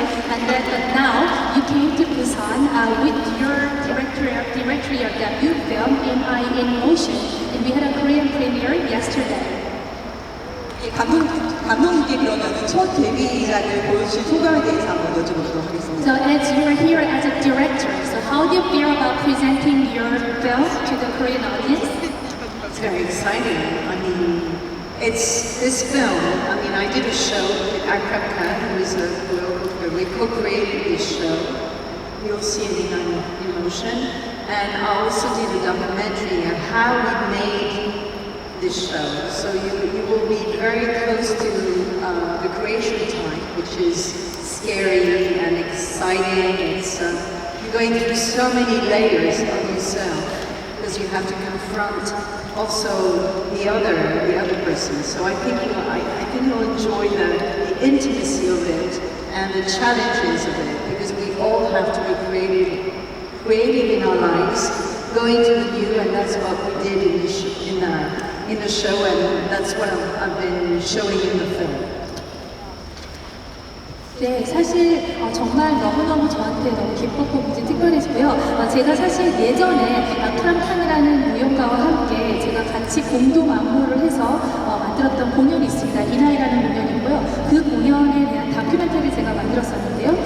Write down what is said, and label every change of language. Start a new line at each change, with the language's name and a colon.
English: And that now you came to Busan with your directory of debut film in Motion, and we had a Korean premiere yesterday.
Korean: 감독님께 그러면 첫 데뷔작을 보여주신 소감에 대해서 한번 여쭤보도록 하겠습니다.
English: So as you are here as a director, so how do you feel about presenting your film to the Korean audience? It's very exciting. I mean, it's this film. I mean, I did a show with Akrapka, who is we co-created this show. You'll see it in Motion. And I also did a documentary on how we made this show. So you will be very close to the creation time, which is scary and exciting. It's you're going through so many layers of yourself because you have to confront also the other person. So I think you'll enjoy the intimacy of it and the challenges of it, because we all have to be creative in our lives, going to the new, and that's what we did in the show, and that's what I've been showing in the film.
Korean: 네, 사실 정말 너무너무 저한테 너무 기뻤고 굉장히 특별했고요. 제가 사실 예전에 프랑탄이라는 무용가와 함께 제가 같이 공동 안무를 해서 만들었던 공연이 있습니다. 이나이라는 공연이고요. 그 공연에 대한 다큐멘터리를 제가 만들었었는데요.